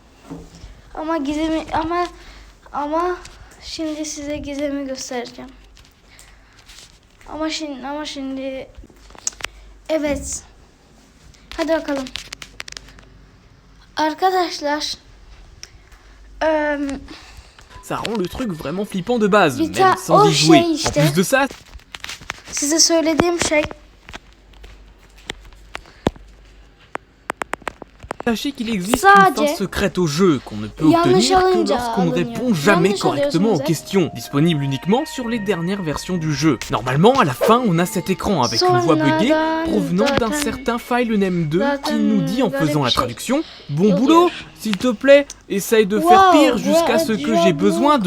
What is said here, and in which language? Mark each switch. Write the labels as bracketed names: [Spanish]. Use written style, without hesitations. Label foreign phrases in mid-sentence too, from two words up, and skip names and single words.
[Turkish] Ama şimdi size gizemi göstereceğim. Ama şimdi evet. Hadi bakalım. Arkadaşlar [French] Ça rend le truc vraiment flippant de base, Vita, même sans y jouer. [Turkish] işte. [French] En plus de ça, [Turkish] size söylediğim şey [French] sachez qu'il existe une fin secrète au jeu qu'on ne peut obtenir que lorsqu'on ne répond jamais correctement aux questions, disponible uniquement sur les dernières versions du jeu. Normalement, à la fin, on a cet écran avec une voix buggée provenant d'un certain FileName 2 qui nous dit en faisant la traduction « Bon boulot, s'il te plaît, essaye de faire pire jusqu'à ce que j'ai besoin de...